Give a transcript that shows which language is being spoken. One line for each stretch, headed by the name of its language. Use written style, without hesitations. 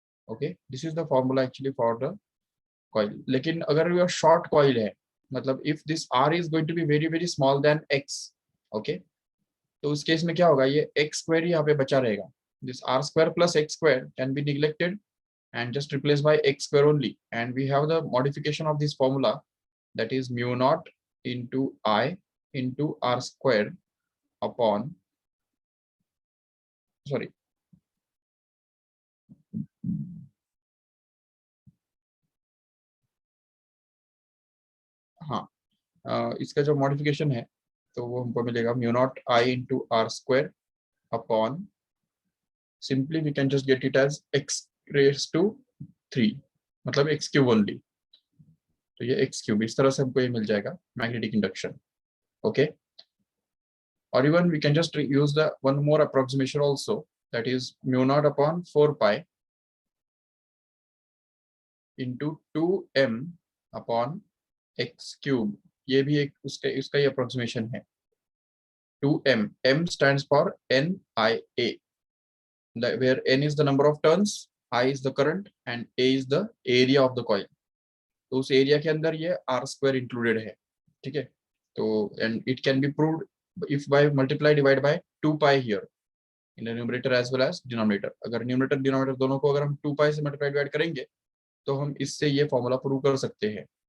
English: Okay, this is the formula actually for the coil.
Hindi: लेकिन अगर ये शॉर्ट कॉइल है, मतलब
English: if this r is going to be very very small then x, okay,
Hindi: तो उस case में क्या होगा, ये x स्क्वायर यहाँ पे बचा रहेगा.
English: this r square plus x square can be neglected and just replaced by x square only, and we have the modification of this formula, that is mu naught into I into r square upon, sorry,
Hindi: हाँ, इसका जो modification है तो वो हमको मिलेगा
English: mu naught I into r square upon, simply we can just get it as x raise to 3,
Hindi: मतलब
English: x cube only.
Hindi: तो ये x क्यूब, इस तरह से हमको ये मिल जाएगा magnetic induction.
English: okay, or even we can just use the one more approximation also, that is mu naught upon 4 pi
Hindi: into 2m upon x cube, ये भी एक उसका ही अप्रोक्सीमेशन है।
English: 2m, m stands for NIA, where n is the number of turns, I is the current and A is the area of the coil।
Hindi: तो उस area के अंदर ये r स्क्वायर इंक्लूडेड है, ठीक है।
English: तो and it can be proved if by multiply divide by 2 pi here in the numerator as well as denominator.
Hindi: अगर न्यूमरेटर डिनोमिनेटर दोनों को अगर हम 2 पाई से मल्टीप्लाई डिवाइड करेंगे तो हम इससे ये फॉर्मूला प्रूव कर सकते हैं।